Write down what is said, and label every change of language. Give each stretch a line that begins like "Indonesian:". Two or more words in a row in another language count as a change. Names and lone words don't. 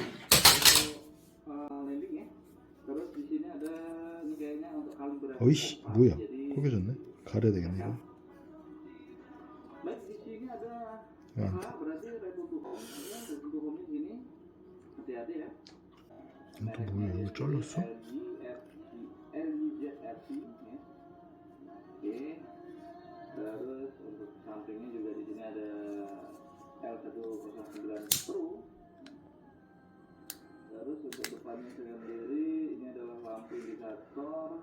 Korean: 어이씨 뭐야? 구겨졌네. 가려야 되겠네 이거. 또 뭐야? 이거 잘랐어?
Indonesian: Terus untuk sampingnya juga di sini ada L109 Pro. Terus untuk depannya sendiri ini adalah lampu indikator.